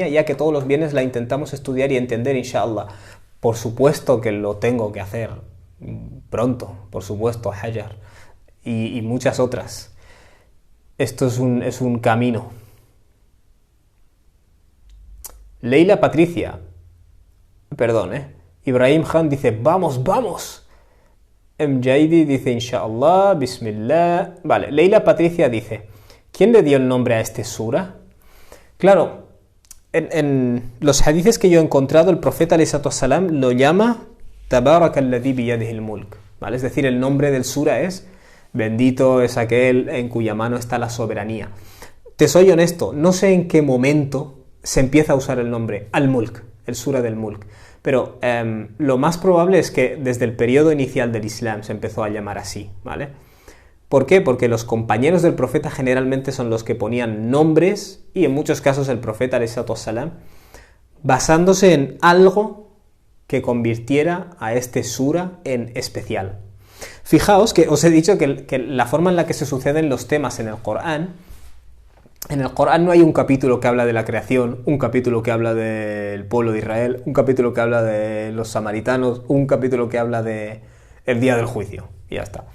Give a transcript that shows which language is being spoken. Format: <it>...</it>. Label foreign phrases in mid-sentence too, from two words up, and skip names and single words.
<es>Ya que todos los viernes la intentamos estudiar y entender,</es> <ar>إن شاء الله.</ar> <es>Por supuesto que lo tengo que hacer pronto, por supuesto, Hajar. Y muchas otras. Esto es un camino. Leila Patricia, perdón, Ibrahim Khan dice, vamos, vamos. Mjaidi dice,</es> <ar>إن شاء الله، بسم الله.</ar> <es>Vale, Leila Patricia dice, ¿quién le dio el nombre a este sura? Claro, en los hadices que yo he encontrado, el profeta</es> <ar>عليه الصلاة والسلام</ar> <es>lo llama</es> <ar>تبارك الذي بيده الملك,</ar> <es>¿vale? Es decir, el nombre del sura es bendito es aquel en cuya mano está la soberanía. Te soy honesto, no sé en qué momento se empieza a usar el nombre al-Mulk, el sura del Mulk, pero lo más probable es que desde el periodo inicial del Islam se empezó a llamar así, ¿vale? ¿Por qué? Porque los compañeros del profeta generalmente son los que ponían nombres, y en muchos casos el profeta</es> <ar>عليه الصلاة والسلام,</ar> <es>basándose en algo que convirtiera a este sura en especial. Fijaos que os he dicho que la forma en la que se suceden los temas en el Corán no hay un capítulo que habla de la creación, un capítulo que habla del pueblo de Israel, un capítulo que habla de los samaritanos, un capítulo que habla de el día del juicio, y ya está.</es>